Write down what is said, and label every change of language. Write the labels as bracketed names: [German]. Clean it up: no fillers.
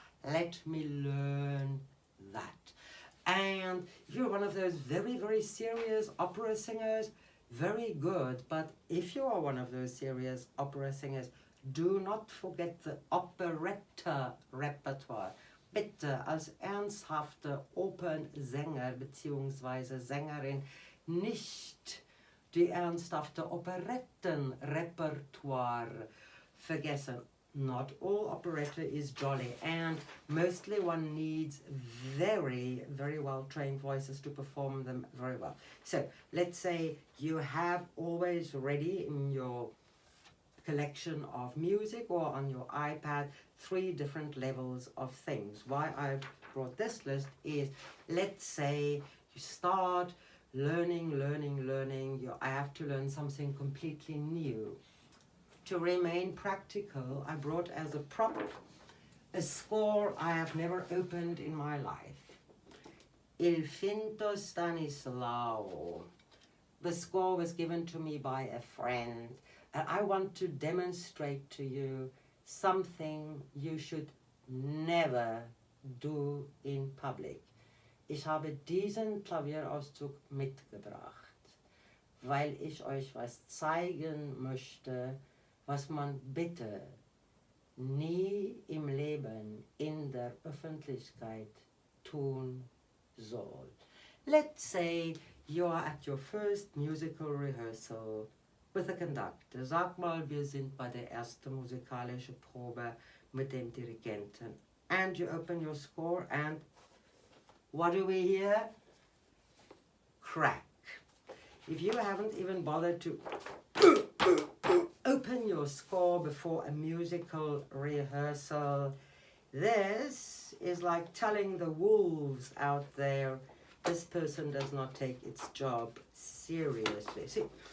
[English] Let me learn that. And if you're one of those very, very serious opera singers, very good. But if you are one of those serious opera singers, do not forget the operetta repertoire. [German] Bitte als ernsthafte Opernsänger bzw. Sängerin nicht die ernsthafte Operettenrepertoire vergessen. [English] Not all operetta is jolly, and mostly one needs very, very well trained voices to perform them very well. So let's say you have always ready in your collection of music or on your iPad 3 different levels of things. Why I brought this list is, let's say you start learning, I have to learn something completely new. To remain practical, I brought as a prop a score I have never opened in my life. Il Finto Stanislao. The score was given to me by a friend, and I want to demonstrate to you something you should never do in public. [German] Ich habe diesen Klavierauszug mitgebracht, weil ich euch was zeigen möchte, was man bitte nie im Leben in der Öffentlichkeit tun soll. [English] Let's say you are at your first musical rehearsal with the conductor. [German] Sag mal, wir sind bei der ersten musikalischen Probe mit dem Dirigenten. [English] And you open your score and what do we hear? Crack. If you haven't even bothered to open your score before a musical rehearsal, this is like telling the wolves out there, this person does not take its job seriously. See?